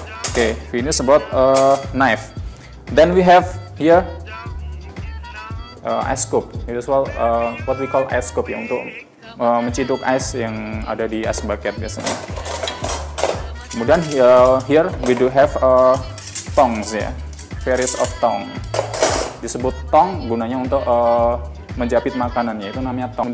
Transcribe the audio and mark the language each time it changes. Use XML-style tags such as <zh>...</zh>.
<en>Okay, finish about knife. Then we have here ice scoop. It is what we call ice scoop</en> <id>ya, untuk menciduk es yang ada di ice bucket biasanya. Kemudian</id> <en>here we do have tongs ya, various of tong.</en> <id>Disebut tong gunanya untuk menjapit makanannya, itu namanya tong.</id>